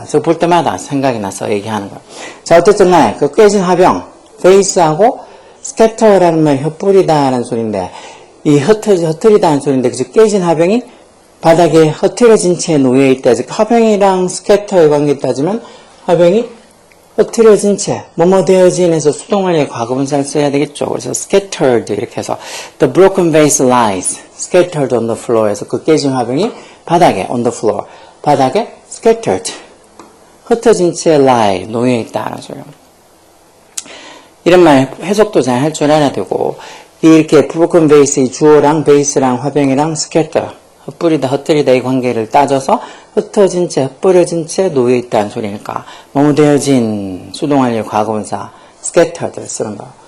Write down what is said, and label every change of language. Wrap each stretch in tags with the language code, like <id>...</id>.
<ko>그래서 볼 때마다 생각이 나서 얘기하는 거예요. 자 어쨌든 lie, 그 깨진 화병, face하고 scatter라는 말 흩뿌리다라는 소리인데 이 흩트리다는 소리인데 그래서 깨진 화병이 바닥에 흩트려진 채 놓여있다. 즉 화병이랑 scatter의 관계를 따지면 화병이 흩트려진 채 뭐뭐 되어진에서 수동완료의 과거분사를 써야 되겠죠. 그래서 scattered 이렇게 해서</ko> <en>the broken vase lies scattered on the floor</en> <ko>에서 그 깨진 화병이 바닥에 on the floor 바닥에 scattered 흩어진 채 lie 놓여있다라는 소리예요. 이런 말 해석도 잘 할 줄 알아야 되고 이렇게 broken vase의 주어랑 베이스랑 화병이랑 scatter 흩뿌리다 흩뜨리다 이 관계를 따져서 흩어진 채 흩뿌려진 채 놓여있다는 소리니까 뭐뭐 되어진 수동완료 과거분사 scattered를 쓰는 거.</ko>